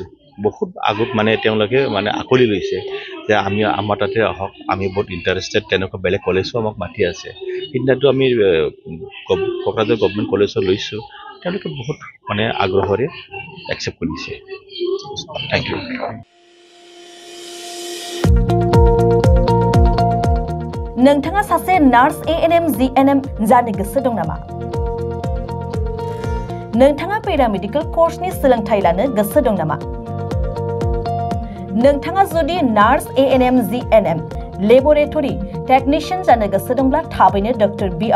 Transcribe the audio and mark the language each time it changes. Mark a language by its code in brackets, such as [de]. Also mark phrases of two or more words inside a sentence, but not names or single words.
[as] বহুত আগত তেওঁলোকে আকলি লৈছে যে আমাৰ তাতে আহক, আমি বহুত ইণ্টাৰেষ্টেড। তেনেকুৱা বেলেগ কলেজো আমাক মাতি আছে। সিদিনাটো আমি কোকৰাঝাৰ গভৰ্ণমেণ্ট কলেজত লৈছোঁ, তেওঁলোকে বহুত আগ্ৰহেৰে একচেপ্ট কৰিছে। [en] thank you. [brx] नोंथाङा सासे नार्स एएनएम जिएनएम जानो गोसो दं नामा? नोंथाङा पेरामेडिकल कर्सनि सोलोंथाइ लानो गोसो दं नामा? नोंथाङा जुदि नार्स एएनएम जिएनएम लेबरेटरी टेक्निशियन जानो गोसो दंब्ला थाबैनो डक्टर बि.आर.